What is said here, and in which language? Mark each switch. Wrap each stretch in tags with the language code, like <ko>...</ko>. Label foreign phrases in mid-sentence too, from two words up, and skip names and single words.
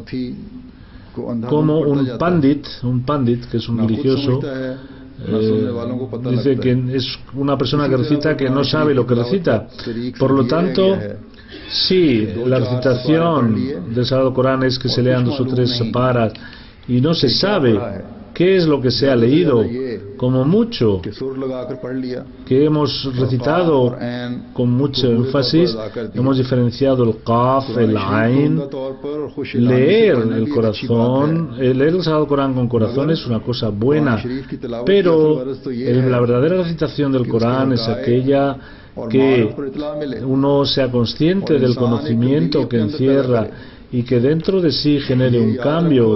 <es>Como un pandit, que es un religioso, dice que es una persona que recita que no sabe lo que recita. Por lo tanto, si la recitación del Sagrado Corán es que se lean 2 o 3 paras y no se sabe qué es lo que se ha leído, como mucho</es> <hi>कि सुर लगाकर पढ़ लिया</hi> <es>que hemos recitado con mucho énfasis, hemos diferenciado el qaf, el ain. Leer el corazón, leer el Sagrado Corán con corazón es una cosa buena, pero la verdadera recitación del Corán es aquella que uno sea consciente del conocimiento que encierra y que dentro de sí genere un cambio.</es>